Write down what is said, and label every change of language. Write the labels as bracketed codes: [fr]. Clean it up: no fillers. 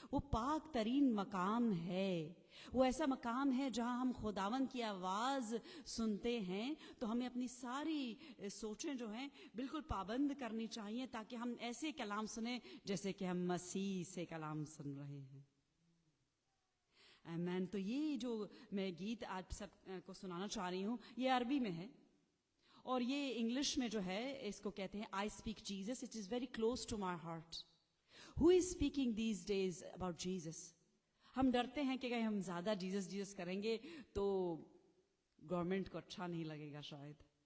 [ur] وہ پاک ترین مقام ہے. وہ ایسا مقام ہے جہاں ہم خداوند کی آواز سنتے ہیں تو ہمیں اپنی ساری سوچیں جو ہیں بالکل پابند کرنی چاہیے تاکہ ہم ایسے کلام سنیں جیسے کہ ہم مسیح سے کلام سن رہے ہیں. آمین. تو یہ جو میں گیت آپ سب کو سنانا چاہ رہی ہوں یہ عربی میں ہے, اور یہ انگلش میں جو ہے اس کو کہتے ہیں [en] I speak Jesus. It is very close to my heart. Who is speaking these days about Jesus? [ur] ہم ڈرتے ہیں کہ اگر ہم زیادہ جیزس کریں گے تو گورنمنٹ کو اچھا نہیں لگے گا شاید.